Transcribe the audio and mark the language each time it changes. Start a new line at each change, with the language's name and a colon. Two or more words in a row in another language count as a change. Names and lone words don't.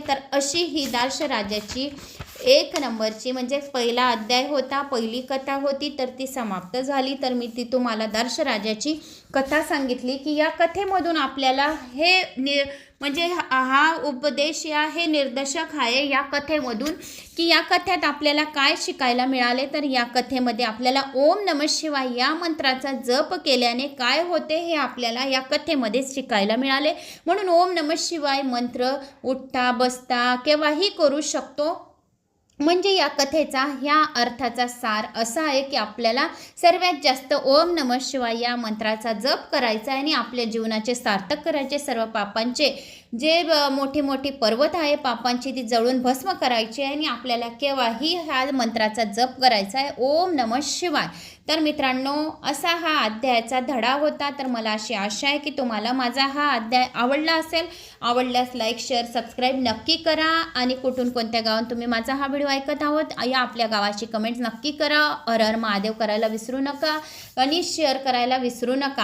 Marathi: तर अशी ही दार्श राजाची एक नंबरची म्हणजे पहिला अध्याय होता, पहिली कथा होती, तर ती समाप्त झाली. तर मी ती तुम्हाला दार्श राजाची कथा सांगितली की या कथेमधून आपल्याला हे म्हणजे हा उपदेश या हे निर्देशक आहे या कथेमधून की या कथेत आपल्याला काय शिकायला मिळाले. तर या कथेमध्ये आपल्याला
Sanskrit: ओम नमः शिवाय
Marathi: या मंत्राचा जप केल्याने काय होते हे आपल्याला या कथेमध्ये शिकायला मिळाले. म्हणून
Sanskrit: ओम नमः शिवाय
Marathi: मंत्र उठता बसता केव्हाही करू शकतो म्हणजे या कथेचा ह्या अर्थाचा सार असा आहे की आपल्याला सर्वात जास्त ओम नमः शिवाय या मंत्राचा जप करायचा आहे आणि आपल्या जीवनाचे सार्थक करायचे. सर्व पापांचे जे मोठी मोठी पर्वत आहे पापांची ती जळून भस्म करायची आहे आणि आपल्याला केव्हाही ह्या मंत्राचा जप करायचा आहे
Sanskrit: ओम नमः शिवाय.
Marathi: तर मित्रांनो, असा हा अध्यायाचा धडा होता. तर मला अशी आशा आहे की तुम्हाला माझा हा अध्याय आवडला असेल. आवडल्यास
English: like share subscribe
Marathi: नक्की करा आणि कुठून कोणत्या गावात तुम्ही माझा हा व्हिडिओ ऐकत आहोत या आपल्या गावाची कमेंट्स नक्की करा. हर हर महादेव करायला विसरू नका आणि शेअर करायला विसरू नका.